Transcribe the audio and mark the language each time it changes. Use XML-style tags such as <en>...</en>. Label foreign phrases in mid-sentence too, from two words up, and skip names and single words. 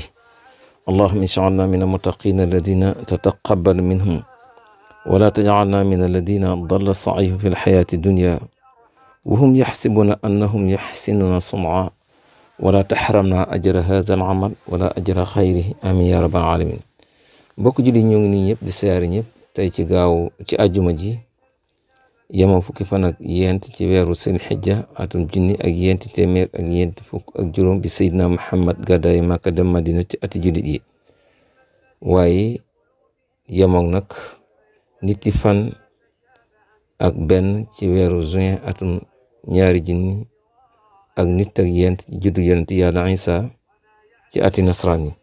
<ar>اللهم اجعلنا من المتقين الذين تتقبل منهم ولا تجعلنا من الذين ضل سعيهم في الحياة الدنيا وهم يحسبون أنهم يحسنون صنعا ولا تحرمنا أجر هذا العمل ولا أجر خيره. آمين يا رب العالمين.</ar> <wo>mbokk julli ñoo ngi nii ñëpp di siyaare ñëpp tey ci gaaw ci àjjuma ji yemoo fukki fan ak yent ci weeru Sil Hijja atum junni ak yenti téeméer ak yent fukk ak juróom bi Seydina Muhammad gàddaay Makka dem Madina ci ati jullit yi waaye yemoog nag niti fan ak benn ci weeru juin atum ñaari junni ak nit ak yent juddu yonent Yàlla Isa ci ati nasraan yi.</wo>